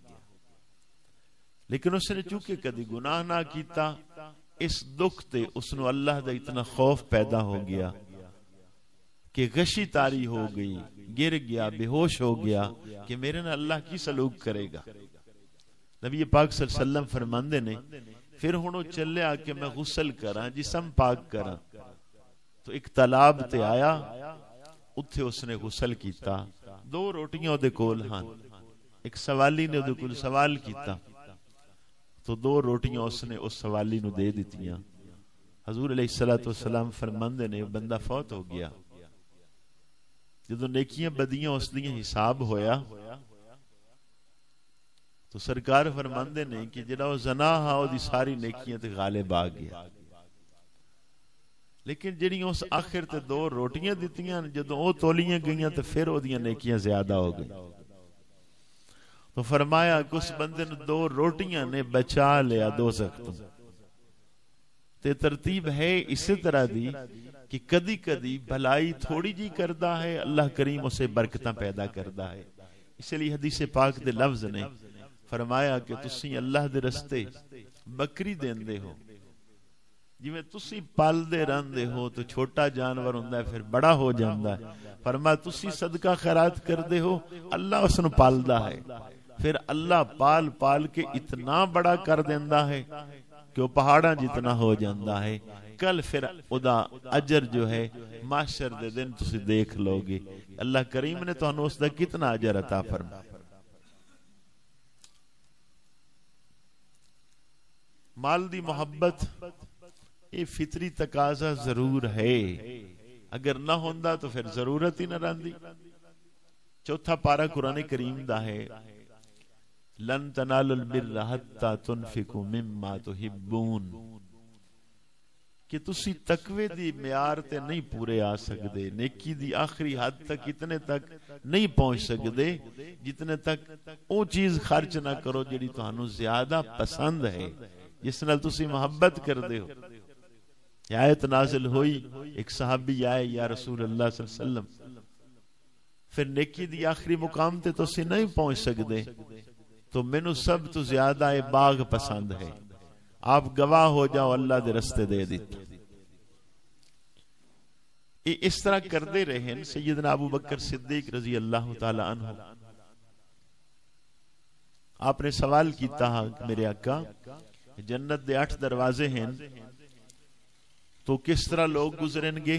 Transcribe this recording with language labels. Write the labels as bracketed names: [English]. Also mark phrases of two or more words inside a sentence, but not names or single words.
[Punjabi] لیکن اس نے چونکہ کدی گناہ نہ کیتا، اس دکھ تے اس نو اللہ دا اتنا خوف پیدا ہو گیا کہ غشی تاری ہو گئی، گر گیا، بے ہوش ہو گیا کہ میرے نال اللہ کی سلوک کرے گا۔ نبی پاک [Arabic] صلی اللہ علیہ وسلم [Punjabi] فرماندے نے پھر ہنو چلے آ کے میں غسل کراں، جسم پاک کراں، تو ایک تالاب تے آیا، اتھے اس نے غسل کیتا، 2 روٹیاں دے کول ہاں، ایک سوالی نے دے کول سوال کیتا، تو 2 روٹیاں اس نے اس سوالی نو دے دیتیاں۔ حضور [Arabic] علیہ السلام [Punjabi] فرماندے نے بندہ فوت ہو گیا، جدو نیکیاں بدیاں اس دیاں حساب ہویا تو سرکار فرماندے نے کہ جڑا وہ زنا ہا او دی ساری نیکیاں تے غالب آ گیا، لیکن جڑیاں اس آخر تے 2 روٹیاں دیتیاں جدو او تولیاں گئیاں تے پھر او دیاں نیکیاں زیادہ ہو گئی۔ تو فرمایا کہ اس بندے نے 2 روٹیاں نے بچا لیا دوزخ تو۔ تے ترتیب ہے اسی طرح دی کہ کدی کدی بھلائی تھوڑی جی کردا ہے، اللہ کریم اسے برکتاں پیدا کردا ہے۔ اس لیے حدیث پاک دے لفظ نے فرمایا کہ تسی اللہ دے رستے بکری دیندے ہو، جویں تسی پال دے رہندے ہو تو چھوٹا جانور ہوندا ہے پھر بڑا ہو جاندا ہے، فرمایا تسی صدقہ خیرات کردے ہو، اللہ اس نو پالدا ہے، پھر اللہ پال پال کے اتنا بڑا کر دیندا ہے کہ وہ پہاڑاں جتنا ہو جاندا ہے۔ کل پھر ادا اجر جو ہے معاشر دے دن تسی دیکھ لو گے، اللہ کریم نے تانوں اس دا کتنا اجر عطا فرمایا۔ مال دی محبت یہ فطری تقاضا ضرور ہے، اگر نہ ہوندا تو پھر ضرورت ہی نہ رہندی۔ 4 پارہ قرآن کریم دا ہے، [Arabic] لن تنالوا البر حتى تنفقوا مما تحبون، [Punjabi] کہ تسی تقوی دی معیار تے نہیں پورے آ سکدے، نیکی دی آخری حد تک اتنے تک نہیں پہنچ سکدے جتنے تک او چیز خرچ نہ کرو جڑی تانوں زیادہ پسند ہے، جس نال تسی محبت کردے ہو۔ یہ آیت نازل ہوئی، ایک صحابی آئے [Arabic] یا رسول اللہ صلی اللہ علیہ وسلم، [Punjabi] پھر نیکی دی آخری مقام تے تسی نہیں پہنچ سکدے، تو مینوں سب تو زیادہ اے باغ پسند ہے، آپ گواہ ہو جاؤ اللہ دے رستے دے دیتے۔ اس طرح کردے رہے ہیں سیدنا ابو بکر صدیق [Arabic] رضی اللہ تعالی عنہ. [Punjabi] آپ نے سوال کیتا کہ میرے آقا جنت دے 8 دروازے ہیں تو کس طرح لوگ گزریں گے؟